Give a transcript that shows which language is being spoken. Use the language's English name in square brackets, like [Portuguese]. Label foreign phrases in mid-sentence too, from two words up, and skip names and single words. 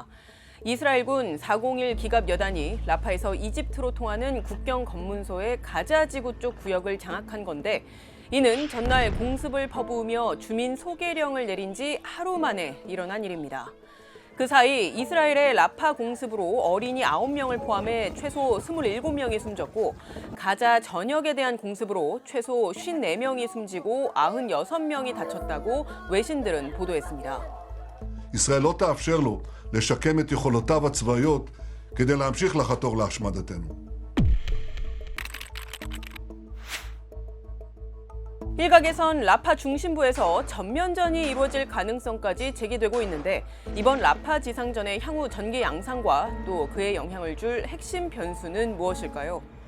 [Korean] 이스라엘군 401 기갑 여단이 라파에서 이집트로 통하는 국경 검문소의 가자 지구 쪽 구역을 장악한 건데 이는 전날 공습을 퍼부으며 주민 소개령을 내린 지 하루 만에 일어난 일입니다. 그 사이 이스라엘의 라파 공습으로 어린이 9명을 포함해 최소 27명이 숨졌고 가자 전역에 대한 공습으로 최소 54명이 숨지고 96명이 다쳤다고 외신들은 보도했습니다. [Hebrew] ישראל לא תאפשר לו לשקם את יכולותיו הצבאיות כדי להמשיך לחתור להשמדתנו. [Korean] 일각에선 라파 중심부에서 전면전이 이루어질 가능성까지 제기되고 있는데 이번 라파 지상전의 향후 전개 양상과 또 그에 영향을 줄 핵심 변수는 무엇일까요?